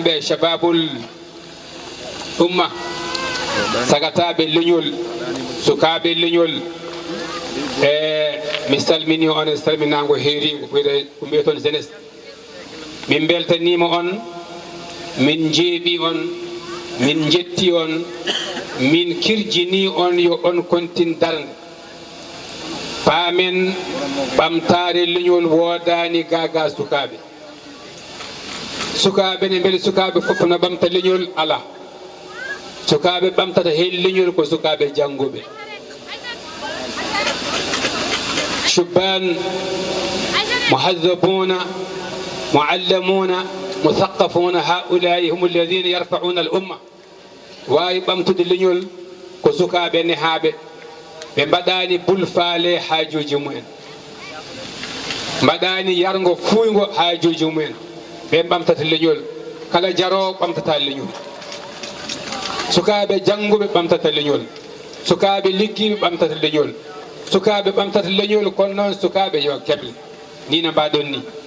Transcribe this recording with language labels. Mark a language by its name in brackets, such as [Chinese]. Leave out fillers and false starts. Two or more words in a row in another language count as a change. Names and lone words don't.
[Fula] ɓe [Arabic] شباب الأمة [Fula] sagataɓe leñol sukaɓe leñol e mi salmini on e salminago heerigo ko mbiye toon jeunesse min beltanima on min jeeɓi on min jetti on min kirjini on yo on kontin darde paamen ɓamtare leñol woodani gaga sukaɓe ne beele sukaɓe fof no ɓamta leñol ala sukaɓe ɓamtata hen leñol ko sukaɓe janggoɓe شبان [Arabic] مهذبون معلمون مثقفون هؤلاء هم الذين يرفعون الأمة [Fula] واي بامتود لنيول ko sukaɓe nehaɓe ɓe mbaɗani bulfale hajuji mumen mbaɗani yargo fuygo hajuji mumen ɓe ɓamtata leñol kala jaro ɓamtata leñol sukaɓe jangguɓe ɓamtata leñol sukaɓe liggiɓe ɓamtata leñol sukaɓe ɓamtata leñol kono noon sukaɓe yo keble ni no mbaɗon ni